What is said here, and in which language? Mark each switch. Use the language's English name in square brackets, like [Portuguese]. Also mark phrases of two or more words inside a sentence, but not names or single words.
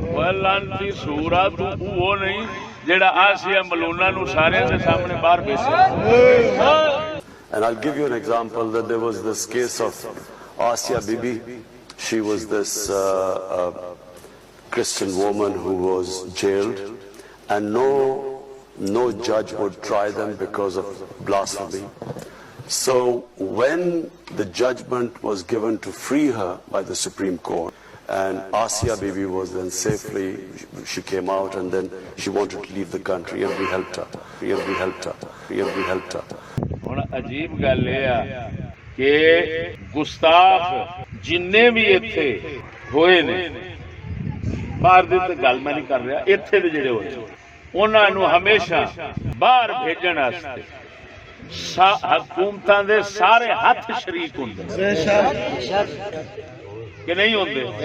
[Punjabi] ਲਾਨਤੀ ਸੂਰਾ ਤੂੰ ਵੋ ਨਹੀਂ ਜਿਹੜਾ ਆਸੀਆ ਮਲੂਨਾ ਨੂੰ ਸਾਰੇ ਦੇ ਸਾਹਮਣੇ ਬਾਹਰ ਭੇਜਾ। [English] And I'll give you an example that there was this case of Asya Bibi. She was this Christian woman who was jailed, and no judge would try them because of blasphemy. So when the judgment was given to free her by the Supreme Court, and Asya Bibi was then safely, she came out and then she wanted to leave the country, and we helped her. We helped her. [Punjabi] ਹੁਣ ਅਜੀਬ ਗੱਲ ਇਹ ਆ ਕਿ ਗੁਸਤਾਖ ਜਿੰਨੇ ਵੀ ਇੱਥੇ ਹੋਏ ਨੇ, ਬਾਹਰ ਦੀ ਤਾਂ ਗੱਲ ਮੈਂ ਨਹੀਂ ਕਰ ਰਿਹਾ, ਇੱਥੇ ਦੇ ਜਿਹੜੇ ਹੋਏ ਉਹਨਾਂ ਨੂੰ ਹਮੇਸ਼ਾ ਬਾਹਰ ਭੇਜਣ ਵਾਸਤੇ ਹਕੂਮਤਾਂ ਦੇ ਸਾਰੇ ਹੱਥ ਸ਼ਰੀਕ ਹੁੰਦੇ ਕਿ ਨਹੀਂ ਹੁੰਦੇ।